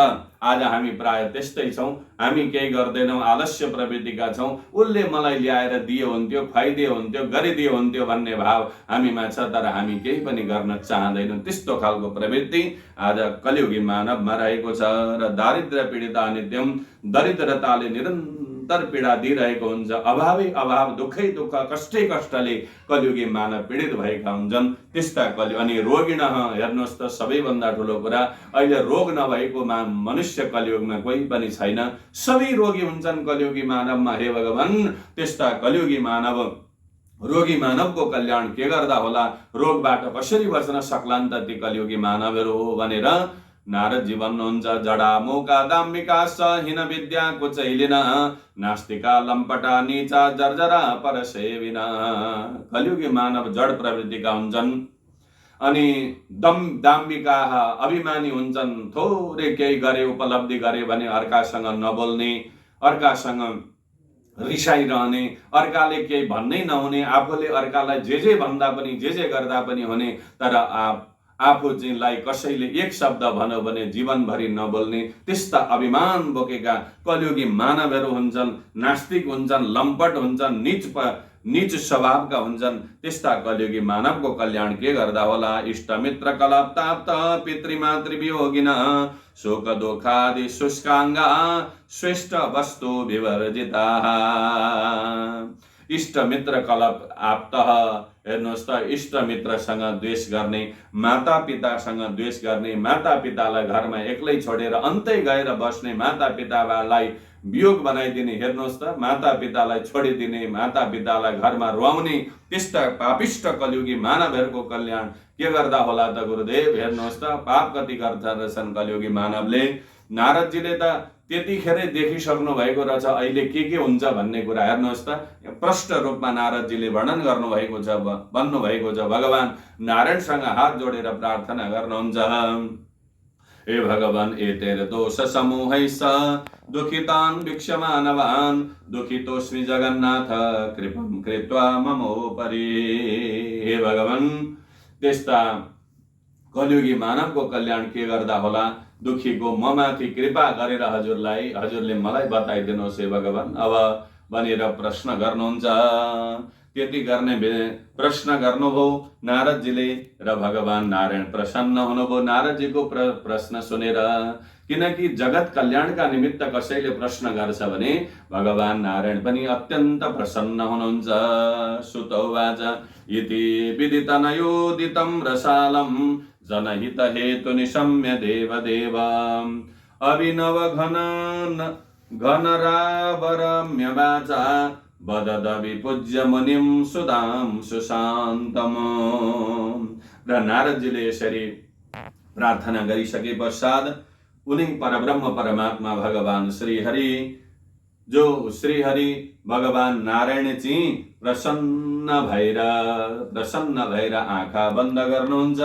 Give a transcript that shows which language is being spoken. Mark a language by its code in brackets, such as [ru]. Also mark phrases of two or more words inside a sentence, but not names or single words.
[ne] आज हामी प्राय त्यस्तै छौँ, हामी केही गर्दैनौँ, आलस्य प्रवृत्तिका छौँ। उसले मलाई ल्याएर दिए हुन्थ्यो, खुवाइदिए हुन्थ्यो, गरिदिए हुन्थ्यो भन्ने भाव हामीमा छ, तर हामी केही पनि गर्न चाहँदैनौँ। त्यस्तो खालको प्रवृत्ति आज कलियुगी मानवमा रहेको छ। र [sa] दारिद्र्य पीडिता नित्यम, [ne] दरिद्रताले निरन्तर पीडा दिइरहेको हुन्छ। अभावै अभाव, दुःखै दुःख, कष्टै कष्टले कलियुगी मानव पीडित भएका हुन्छन्। त्यस्ता अनि रोगिण, हेर्नुहोस् त, सबैभन्दा ठुलो कुरा, अहिले रोग नभएको मनुष्य कलियुगमा कोही पनि छैन। सबै रोगी हुन्छन् कलियुगी मानवमा। हे भगवान, त्यस्ता कलियुगी मानव, रोगी मानवको कल्याण के गर्दा होला? रोगबाट कसरी बच्न सक्लान् त ती कलियुगी मानवहरू हो भनेर नारदजी भन्नुहुन्छ। [sa] जडा मोका दाम्बिका सहीन विद्या कुचैलिन, नास्तिका लम्पटा नीचा जर्जरा परसेविना। [ne] कलियुगी मानव जड प्रवृत्तिका हुन्छन् अनि दाम्बिका, अभिमानी हुन्छन्। थोरै केही गरे, उपलब्धि गरे भने अर्कासँग नबोल्ने, अर्कासँग रिसाइरहने, अर्काले केही भन्नै नहुने, आफूले अर्कालाई जे भन्दा पनि, जे गर्दा पनि हुने, तर आफू चाहिँलाई कसैले एक शब्द भन्यो भने जीवनभरि नबोल्ने, त्यस्ता अभिमान बोकेका कलियुगी मानवहरू हुन्छन्। नास्तिक हुन्छन्, लम्पट हुन्छन्, नीच स्वभावका हुन्छन्। त्यस्ता कलियुगी मानवको कल्याण के गर्दा होला? [sa] इष्टमित्र कलप्ताप्त पितृमातृवियोगिन, शोक दोखादि शुष्काङ्गा श्रेष्ठ वस्तु विवर्जिता। इष्टमित्र कलप आप्त, [ne] हेर्नुहोस् त, इष्टमित्रसँग द्वेष गर्ने, मातापितासँग द्वेष गर्ने, मातापितालाई घरमा एक्लै छोडेर अन्तै गएर बस्ने, मातापितालाई वियोग बनाइदिने, हेर्नुहोस् त, मातापितालाई छोडिदिने, मातापितालाई घरमा रुवाउने, त्यस्ता पापिष्ट कलियुगी मानवहरूको कल्याण के गर्दा होला त गुरुदेव? हेर्नुहोस् त, पाप कति गर्दा रहेछन् कलियुगी मानवले। नारदजीले त त्यतिखेरै देखिसक्नु भएको रहेछ अहिले के हुन्छ भन्ने कुरा। हेर्नुहोस् त, प्रष्ट रूपमा नारदजीले वर्णन गर्नुभएको छ, भन्नुभएको छ। भगवान नारायणसँग हात जोडेर प्रार्थना गर्नुहुन्छ। [sa] हे भगवान, एतेर दोष समूहैः दुखितान् वीक्ष्यमानवान्, दुखितोऽस्मि जगन्नाथ कृपं कृत्वा ममोपरि। [ne] हे भगवान, त्यस्ता कलियुगी मानवको कल्याण के गर्दा होला? दुखीको ममाथि कृपा गरेर हजुरले मलाई बताइदिनुहोस् हे भगवान, अब भनेर प्रश्न गर्नुहुन्छ। त्यति गर्ने प्रश्न गर्नुभयो नारदजीले र भगवान नारायण प्रसन्न हुनुभयो नारदजीको प्रश्न सुनेर। किनकि जगत कल्याणका निमित्त कसैले प्रश्न गर्छ भने भगवान नारायण पनि अत्यन्त प्रसन्न हुनुहुन्छ। [sa] सुतौवाच इति विदितनयोदितं रसालं, जनहित हेतु निशम्य देवदेव, अभिनव घनरावरम्य वाचा, वदद विपूज्य मुनिं सुदां सुशान्तम। [ne] र नारदजीले यसरी प्रार्थना गरिसके पश्चात उनी परब्रह्म परमात्मा भगवान श्रीहरि, जो श्रीहरि भगवान नारायण चाहिँ प्रसन्न भएर आँखा बन्द गर्नुहुन्छ।